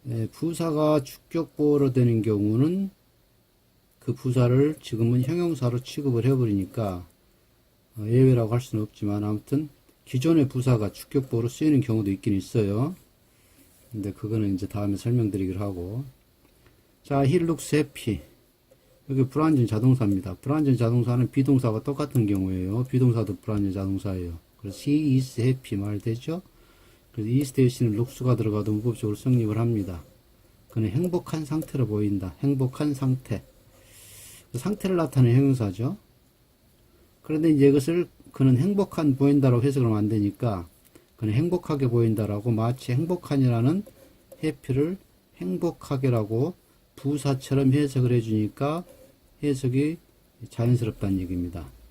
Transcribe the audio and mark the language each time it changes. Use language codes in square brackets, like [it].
[ko] 부사가 주격보호로 되는 경우는 그 부사를 지금은 형용사로 취급을 해버리니까 예외라고 할 수는 없지만, 아무튼 기존의 부사가 주격보호로 쓰이는 경우도 있긴 있어요. 근데 그거는 이제 다음에 설명드리기로 하고. [en] 자, he looks happy. [ko] 여기 불완전 자동사입니다. 불완전 자동사는 비동사와 똑같은 경우예요. 비동사도 불완전 자동사예요. 그래서 [en] he is happy [ko] 말되죠. 그래서 is 대신에 looks가 들어가도 문법적으로 성립을 합니다. 그는 행복한 상태로 보인다. 행복한 상태. 상태를 나타내는 형용사죠. 그런데 이제 이것을 그는 행복한 보인다라고 해석을 하면 안 되니까 그는 행복하게 보인다라고, 마치 행복한이라는 해피를 행복하게라고 부사처럼 해석을 해주니까 해석이 자연스럽다는 얘기입니다.